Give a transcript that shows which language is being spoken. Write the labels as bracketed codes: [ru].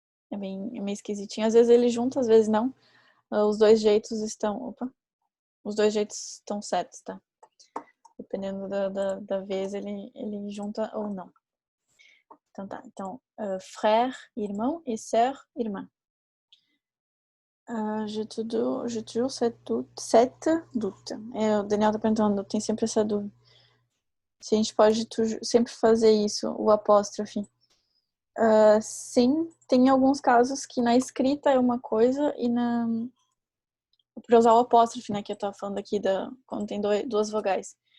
[pt] É meio esquisitinho. Às vezes ele junta, às vezes não. Os dois jeitos estão certos, tá? Dependendo da vez, ele junta ou não. Então tá. Então, frère, irmão, e sœur, irmã. [fr] J'ai toujours cette doute. [pt] O Daniel tá perguntando, tem sempre essa dúvida. Se a gente pode sempre fazer isso, o apóstrofe. Sim, tem alguns casos que na escrita é uma coisa e para usar o apóstrofe, né, que eu tava falando aqui, quando tem duas vogais.